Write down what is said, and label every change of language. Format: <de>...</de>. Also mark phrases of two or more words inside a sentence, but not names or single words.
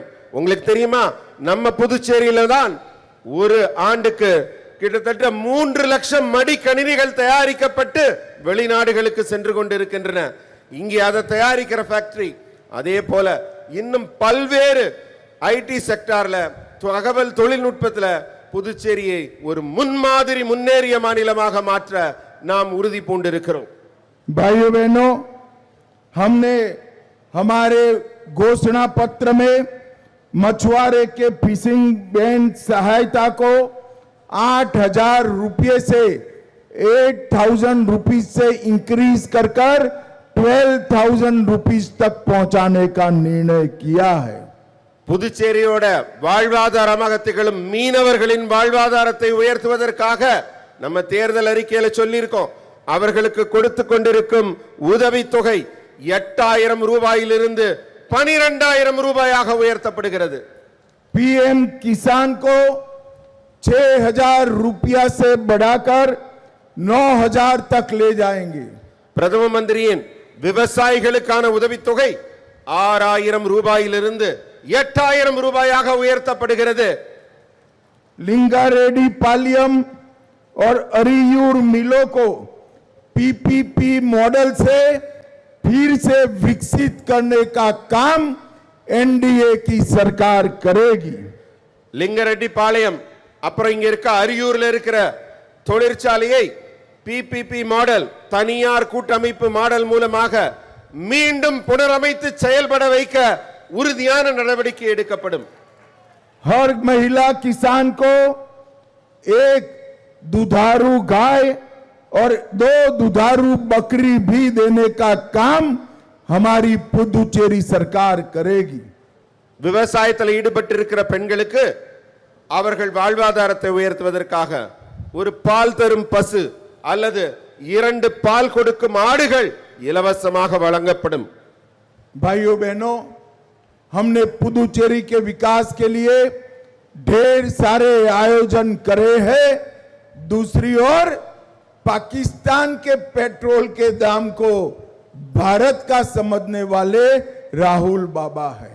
<ta>உங்களுக்கு தெரியுமா, நம்ம புதுச்சேரியில தான் ஒரு ஆண்டுக்கு கிட்டத்தட்ட 3 லட்சம் மடிக்கணினிகள் தயாரிக்கப்பட்டு வெளிநாடுகளுக்கு சென்று கொண்டிருக்கின்றன. இங்கே அதை தயாரிக்கிற ஃபேக்டரி. அதே போல இன்னும் பல்வேறு</ta> <en>IT sectorல</en> <ta>தகவல் தொழில்நுட்பத்தில் புதுச்சேரியை ஒரு முன்மாதிரி முன்னேறிய மாநிலமாக மாற்ற நாம் உறுதி பூண்டிருக்கிறோம்.</ta> <hi>भाइयों बहनों, हमने हमारे घोषणा पत्र में मछुआरे के</hi> <en>fishing band</en> <hi>सहायता को 8,000 रुपये से 8,000 रुपीज से इंक्रीज कर 12,000 रुपीज तक पहुंचाने का निर्णय किया है।</hi> <ta>புதுச்சேரியோட வாழ்வாதாரமாக திகழும் மீனவர்களின் வாழ்வாதாரத்தை உயர்த்துவதற்காக நம்ம தேர்தல் அறிக்கையில சொல்லியிருக்கோம். அவர்களுக்கு கொடுத்து கொண்டிருக்கும் உதவி தொகை 8,000 ரூபாயிலிருந்து 12,000 ரூபாயாக உயர்த்தப்படுகிறது.</ta> <hi>पीएम किसान को 6,000 रुपया से बढ़ाकर 9,000 तक ले जाएंगे।</hi> <ta>பிரதம மந்திரியின் விவசாயிகளுக்கான உதவி தொகை 6,000 ரூபாயிலிருந்து 8,000 ரூபாயாக உயர்த்தப்படுகிறது.</ta> <hi>लिंगारेड्डी पालियम और अरियूर मिलों को</hi> <en>PPP model</en> <hi>से फिर से विकसित करने का काम एनडीए की सरकार करेगी।</hi> <ta>லிங்கரெட்டி பாளையம் அப்புறம் இங்க இருக்க அரியூர்ல இருக்கிற தொழிற்சாலையை</ta> <en>PPP model,</en> <ta>தனியார் கூட்டமைப்பு மாடல் மூலமாக மீண்டும் புனரமைத்து செயல்பட வைக்க உறுதியான நடவடிக்கை எடுக்கப்படும்.</ta> <hi>हर महिला किसान को एक दुधारू गाय और 2 दुधारू बकरी भी देने का काम हमारी पुदुचेरी सरकार करेगी।</hi> <ta>விவசாயத்தில் ஈடுபட்டிருக்கிற பெண்களுக்கு அவர்கள் வாழ்வாதாரத்தை உயர்த்துவதற்காக ஒரு பால் தரும் பசு அல்லது 2 பால் கொடுக்கும் ஆடுகள் இலவசமாக வழங்கப்படும்.</ta> <hi>भाइयों बहनों, हमने पुदुचेरी के विकास के लिए ढेर सारे आयोजन करे हैं। दूसरी ओर पाकिस्तान के पेट्रोल के दाम को भारत का समझने वाले राहुल बाबा है।</hi>